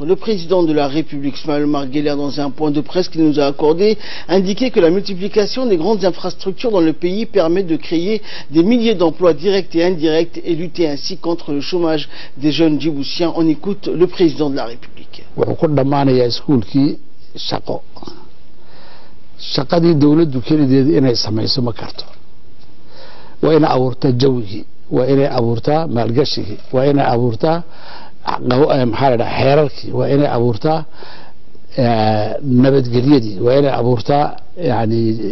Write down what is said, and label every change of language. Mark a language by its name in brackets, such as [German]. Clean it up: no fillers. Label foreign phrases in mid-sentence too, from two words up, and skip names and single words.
[French] Le président de la République, Ismaël Omar Guelleh, dans un point de presse qu'il nous a accordé, indiquait que la multiplication des grandes infrastructures dans le pays permet de créer des milliers d'emplois directs et indirects et lutter ainsi contre le chômage des jeunes djiboutiens. On écoute le président de la République. [Somali] maxaa la dhahaa xeerarkii waa inay abuurtaa nabadgelyadii waa inay abuurtaa yani